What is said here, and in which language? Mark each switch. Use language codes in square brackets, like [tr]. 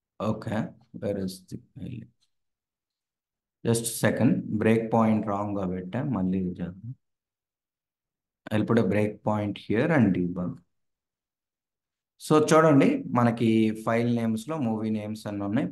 [en] okay, where is the file, just second, break point రాంగ్గా [te] పెట్టా, మళ్ళీ చేద్దాం. [en] I'll put a breakpoint here and debug. [te] So చూడండి, మనకి ఫైల్ నేమ్స్లో మూవీ నేమ్స్ అన్నీ ఉన్నాయి.